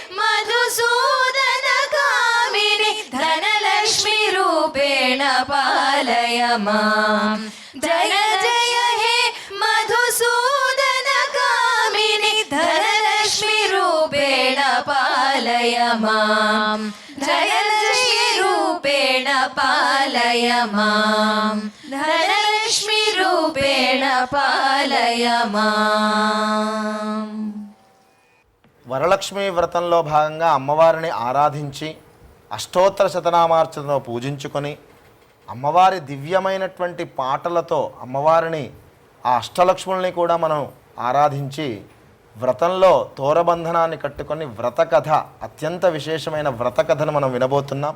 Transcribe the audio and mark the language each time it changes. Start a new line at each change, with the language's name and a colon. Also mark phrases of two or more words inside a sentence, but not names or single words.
Sanskrit: मधुसूदन कामिनि धनलक्ष्मी रूपेण पालय मां जय जय हे मधुसूदन कामिनि धनलक्ष्मी रूपेण पालय मां धनलक्ष्मी रूपेण पालय मां धनलक्ष्मी रूपेण पालय मां
Telugu: వరలక్ష్మి వ్రతంలో భాగంగా అమ్మవారిని ఆరాధించి అష్టోత్తర శతనామార్చనలో పూజించుకొని అమ్మవారి దివ్యమైనటువంటి పాటలతో అమ్మవారిని ఆ అష్టలక్ష్ముల్ని కూడా మనం ఆరాధించి వ్రతంలో తోరబంధనాన్ని కట్టుకొని వ్రత కథ అత్యంత విశేషమైన వ్రత కథను మనం వినబోతున్నాం.